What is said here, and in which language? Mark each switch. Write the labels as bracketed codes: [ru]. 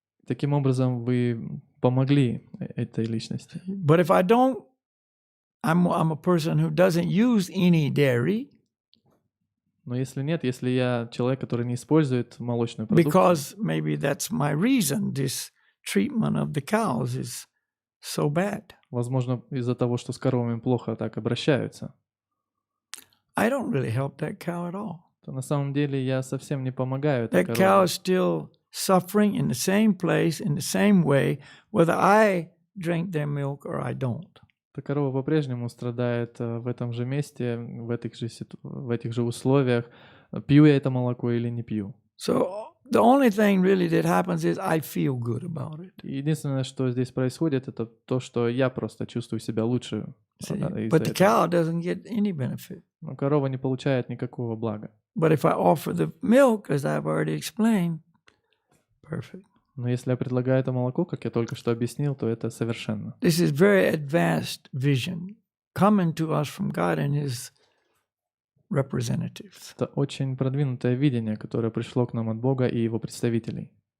[ru] Таким образом, вы помогли этой личности. [en] But if I don't, I'm a person who doesn't use any dairy [ru] Но если нет, если я человек, который не использует молочную продукцию, [en] because maybe that's my reason. This treatment of the cows is so bad. [ru] возможно, из-за того, что с коровами плохо так обращаются, [en] I don't really help that cow at all. [ru] то на самом деле я совсем не помогаю этой [en] That cow [ru] корове. [en] is still suffering in the same place, in the same way, whether I drink their milk or I don't. [ru] Эта корова по-прежнему страдает в этом же месте, в этих же условиях, пью я это молоко или не пью. [en] So the only thing really that happens is I feel good about it. [ru] И единственное, что здесь происходит, это то, что я просто чувствую себя лучше. [en] See, [ru] из-за [en] but the [ru] этого. [en] cow doesn't get any benefit. [ru] Но корова не получает никакого блага. [en] But if I offer the milk, as I've already explained, perfect. [ru] Но если я предлагаю это молоко, как я только что объяснил, то это совершенно. [en] This is very advanced vision coming to us from God and His representatives. [ru] Это очень продвинутое видение, которое пришло к нам от Бога и Его представителей.